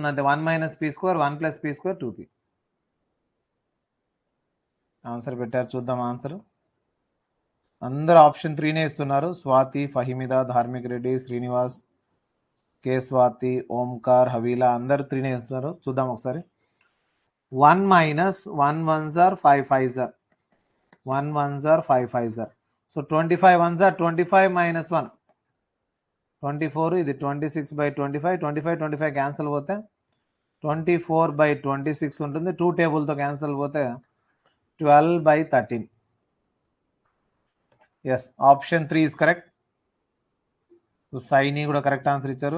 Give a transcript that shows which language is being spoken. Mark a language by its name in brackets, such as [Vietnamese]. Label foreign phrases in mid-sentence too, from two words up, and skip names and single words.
[Telugu] అంటే 1 - p², 1 + p², 2p. ఆన్సర్ పెట్టారు, చూద్దాం ఆన్సర్. అందరూ ఆప్షన్ 3నే ఇస్తున్నారు. స్వాతి, ఫహిమిద, ధార్మిక్ రెడ్డి, శ్రీనివాస్, కే స్వాతి, ఓంకార్, హవీలా, అందరూ 3నే ఇస్తున్నారు. చూద్దాం ఒకసారి. [English] 1 - 1 1s are 5 5s are 1 1s are 5 5s are. సో 25 1s are 25 - 1 24. [Telugu] ఇది 26/25, 25 క్యాన్సిల్ పోతే 24/26 ఉంటుంది. 2 టేబుల్తో క్యాన్సిల్ పోతే 12/13. [English] yes, option 3 is correct. [Telugu] సైని కూడా [English] correct answer [Telugu] ఇచ్చారు.